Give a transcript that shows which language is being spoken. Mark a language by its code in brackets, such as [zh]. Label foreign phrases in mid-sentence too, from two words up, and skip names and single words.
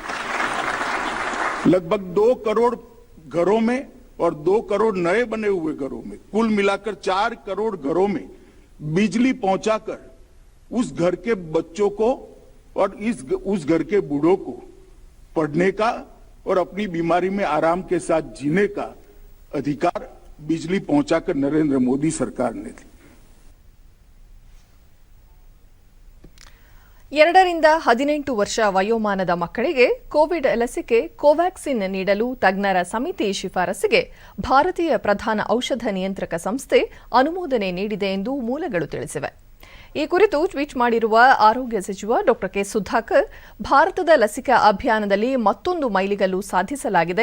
[hi] लगभग 2 करोड़ घरों में और 2 करोड़ नए बने हुए घरों में कुल मिलाकर 4 करोड़ घरों में बिजली पहुंचाकर उस घर के बच्चों को और उस घर के बूढ़ों को पढ़ने का और अपनी बीमारी में आराम के साथ जीने का अधिकार बिजली पहुंचाकर नरेंद्र मोदी सरकार ने दी. [kn] 2ರಿಂದ 18 ವರ್ಷ ವಯೋಮಾನದ ಮಕ್ಕಳಿಗೆ ಕೋವಿಡ್ ಲಸಿಕೆ ಕೋವ್ಯಾಕ್ಸಿನ್ ನೀಡಲು ತಜ್ಞರ ಸಮಿತಿ ಶಿಫಾರಸಿಗೆ ಭಾರತೀಯ ಪ್ರಧಾನ ಔಷಧ ನಿಯಂತ್ರಕ ಸಂಸ್ಥೆ ಅನುಮೋದನೆ ನೀಡಿದೆ ಎಂದು ಮೂಲಗಳು ತಿಳಿಸಿವೆ. ಈ ಕುರಿತು ಟ್ವೀಟ್ ಮಾಡಿರುವ ಆರೋಗ್ಯ ಸಚಿವ ಡಾ ಕೆ ಸುಧಾಕರ್, ಭಾರತದ ಲಸಿಕಾ ಅಭಿಯಾನದಲ್ಲಿ ಮತ್ತೊಂದು ಮೈಲಿಗಲ್ಲು ಸಾಧಿಸಲಾಗಿದೆ.